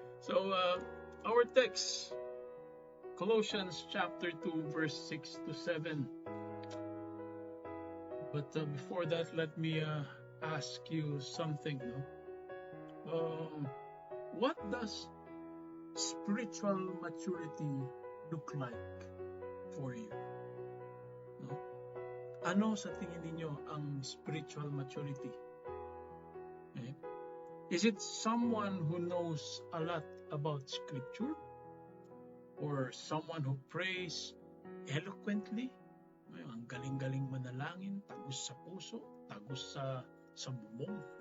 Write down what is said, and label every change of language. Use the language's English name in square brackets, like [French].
[English] So our text, Colossians chapter 2, verse 6 to 7. But before that, let me ask you something. No? What does spiritual maturity look like for you? No? [Filipino] Ano sa tingin ninyo ang spiritual maturity? Okay? [English] Is it someone who knows a lot about scripture? Or someone who prays eloquently? [Filipino] Ang galing-galing manalangin, tagus sa puso, tagus sa bubong.